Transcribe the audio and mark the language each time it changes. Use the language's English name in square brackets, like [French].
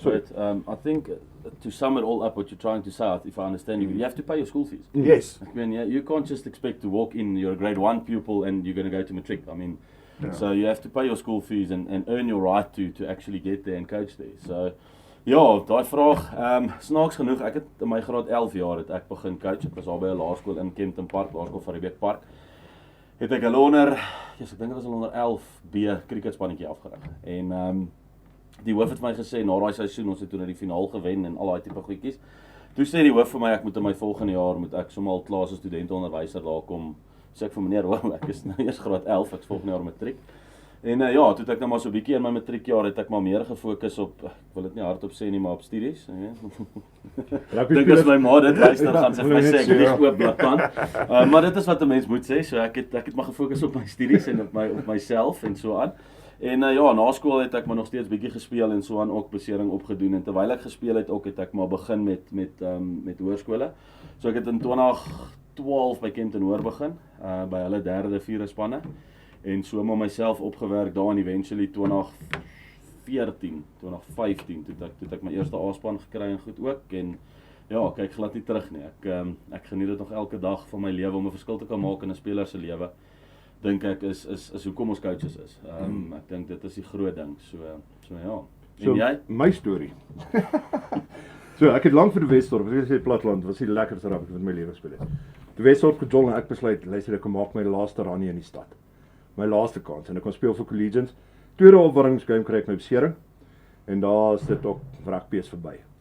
[English] sorry. but I think to sum it all up, what you're trying to say, if I understand you have to pay your school fees. Yes. I mean, you can't just expect to walk in, you're a grade 1 pupil and you're going to go to matric. I mean, so you have to pay your school fees and earn your right to actually get there and coach there. So [Afrikaans] Ja, daai vraag, snaaks genoeg, ek het in my graad 11 jaar het ek begin coach. Ek was daar by 'n laerskool in Kempton Park, laerskool van Riebeeck Park. Het ek hulle onder, ek dink dit was hulle onder 11B cricketspannetjie afgerig. En die hoof het vir my gesê na daai seisoen, ons het toe na die finaal gewen en al daai tipe goedjies. Toe sê die hoof vir my ek moet in my volgende jaar moet ek sommer al klaar as studenteonderwyser daar kom. Sê ek vir meneer, hoor, ek is nou eers graad 11, ek is volgende jaar matriek. En ja, toe het ek nou maar so 'n bietjie in my matriekjaar het ek maar meer gefokus op, ek wil dit nie hardop sê nie, maar op studies. Ek dink as my ma dit luister, gaan sy vir my sê ek is oop blakkant. Maar dit is wat 'n mens moet sê, so ek het maar gefokus op my studies en op myself en so aan. En ja, na skool het ek maar nog steeds bietjie gespeel en so aan ook besering opgedoen en terwyl ek gespeel het ook het ek maar begin met hoërskole. So ek het in 2012 by Kempton Hoër begin, by hulle 3de, 4de spanne. En so maar myself opgewerk daar en eventually 2014, 2015 toe ek my eerste A-span gekry en goed ook en ja, kyk glad nie terug nie. Ek geniet dit nog elke dag van my lewe om 'n verskil te kan maak in 'n speler se lewe. Dink ek is hoekom ons coaches is. Ek dink dit is die groot ding. So ja. En jy? My storie. So ek het lank vir die Wesdorp, as ek sê platland, was die lekkerste rugby wat my lewe gespeel het. Die Wesdorp gejol en ek besluit, luister ek kom maak my laaste run hier in die stad. My laaste kans en ek kon speel vir Collegians. Tweede opwarmingsgame kry ek my besering en daar is dit ook rugby is verby.